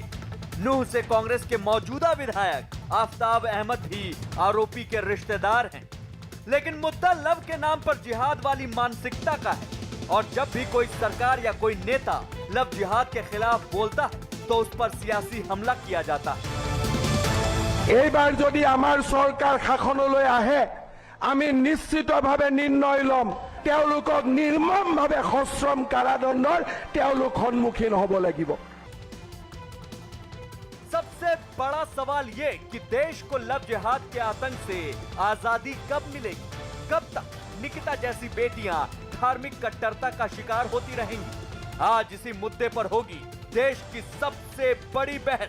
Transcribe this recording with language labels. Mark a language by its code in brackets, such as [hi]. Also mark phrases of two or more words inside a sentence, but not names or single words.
[hi] नूह से कांग्रेस के मौजूदा विधायक आफ्ताब अहमद भी आरोपी के रिश्तेदार हैं। लेकिन मुद्दा लव के नाम पर जिहाद वाली मानसिकता का है। और जब भी कोई सरकार या कोई नेता लव जिहाद के खिलाफ बोलता है तो उस पर सियासी हमला किया जाता है। [as] এইবাৰ যদি আমাৰ সৰকাৰ শাসনলৈ আহে আমি নিশ্চিতভাৱে নিৰ্ণয় লম তেওঁলোকক নিৰ্মমভাৱে সশ্ৰম কাৰাদণ্ডৰ তেওঁলোক সন্মুখীন হ'ব লাগিব। [hi] सबसे बड़ा सवाल ये कि देश को लव जिहाद के आतंक से आजादी कब मिलेगी? कब तक निकिता जैसी बेटियां धार्मिक कट्टरता का शिकार होती रहेंगी? आज इसी मुद्दे पर होगी देश की सबसे बड़ी बहस।